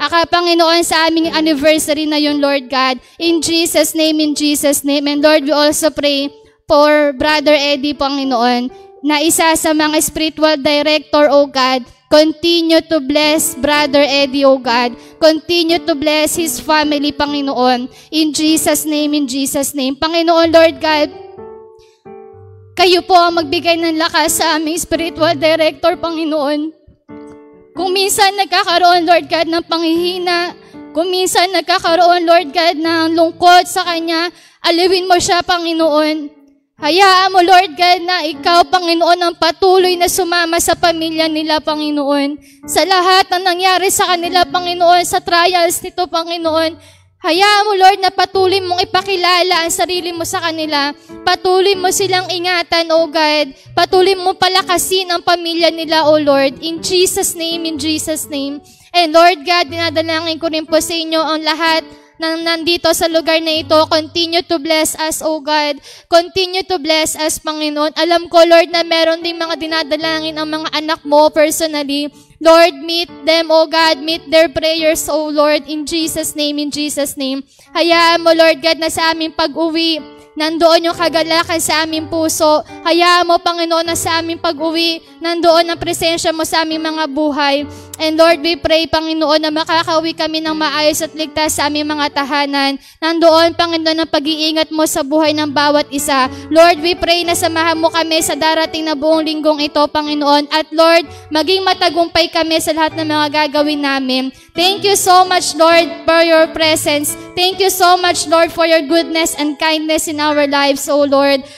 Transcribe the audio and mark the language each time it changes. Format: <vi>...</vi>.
<tl>Panginoon, sa aming anniversary na yun,</tl> <en>Lord God. In Jesus' name, in Jesus' name. And Lord, we also pray for Brother Eddie, Panginoon,</en> <tl>na isa sa mga</tl> <en>spiritual director, O God. Continue to bless Brother Eddie, O God. Continue to bless his family, Panginoon. In Jesus' name, in Jesus' name.</en> <tl>Panginoon, Lord God, kayo po ang magbigay ng lakas sa aming spiritual director, Panginoon. Kung minsan nagkakaroon, Lord God, ng panghihina, kung minsan nagkakaroon, Lord God, ng lungkot sa kanya, aliwin mo siya, Panginoon. Hayaan mo, Lord God, na ikaw, Panginoon, ang patuloy na sumama sa pamilya nila, Panginoon. Sa lahat ng nangyari sa kanila, Panginoon, sa trials nito, Panginoon. Hayaan mo, Lord, na patuloy mong ipakilala ang sarili mo sa kanila. Patuloy mo silang ingatan, O God. Patuloy mo palakasin ang pamilya nila, O Lord.</tl> <en>In Jesus' name, in Jesus' name. And Lord God,</en> <tl>dinadalangin ko rin po sa inyo ang lahat nang nandito sa lugar na ito.</tl> <en>Continue to bless us, O God. Continue to bless us, Panginoon.</en> <tl>Alam ko, Lord, na meron ding mga dinadalangin ang mga anak mo personally.</tl> <en>Lord, meet them, O God. Meet their prayers, O Lord. In Jesus' name, in Jesus' name.</en> <tl>Hayaan mo, Lord God, na sa aming pag-uwi, nandoon yung kagalakan sa aming puso. Hayaan mo, Panginoon, na sa aming pag-uwi, nandoon ang presensya mo sa aming mga buhay.</tl> <en>And Lord, we pray,</en> <tl>Panginoon, na makakauwi kami ng maayos at ligtas sa aming mga tahanan. Nandoon, Panginoon, ang pag-iingat mo sa buhay ng bawat isa.</tl> <en>Lord, we pray</en> <tl>na samahan mo kami sa darating na buong linggong ito, Panginoon. At Lord, maging matagumpay kami sa lahat ng mga gagawin namin.</tl> <en>Thank you so much, Lord, for your presence. Thank you so much, Lord, for your goodness and kindness in our lives, O Lord.</en>